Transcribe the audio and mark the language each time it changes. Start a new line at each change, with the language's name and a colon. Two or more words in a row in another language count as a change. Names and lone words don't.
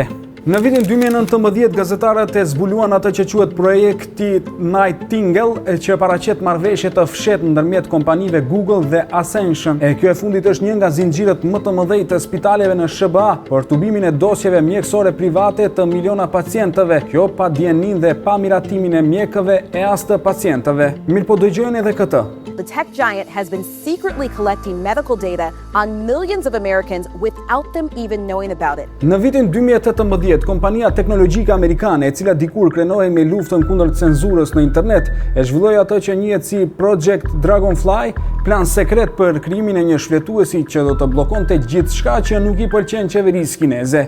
Albanian: Në vitin 2019, gazetarët e zbuluan atë që quhet projekti Nightingale, që paraqet marrëveshje të fshehtë ndërmjet kompanive Google dhe Ascension. E kjo e fundit është një nga zinxhirët më të mëdhenj të spitaleve në SBA për tubimin e dosjeve mjekësore private të miliona pacientëve. Kjo pa dijenin dhe pa miratimin e mjekëve e as të pacientëve. Mirë po dëgjojeni edhe këtë.
English: The tech giant has been secretly collecting medical data on millions of Americans without them even knowing about it.
Albanian: Në vitin 2018, kompania teknologjike amerikane, e cila dikur krenohej me luftën kundër cenzurës në internet, e zhvilloi atë që njihet si Project Dragonfly, plan sekret për krijimin e një shfletuesi që do të bllokonte gjithçka që nuk i pëlqen qeverisë kineze.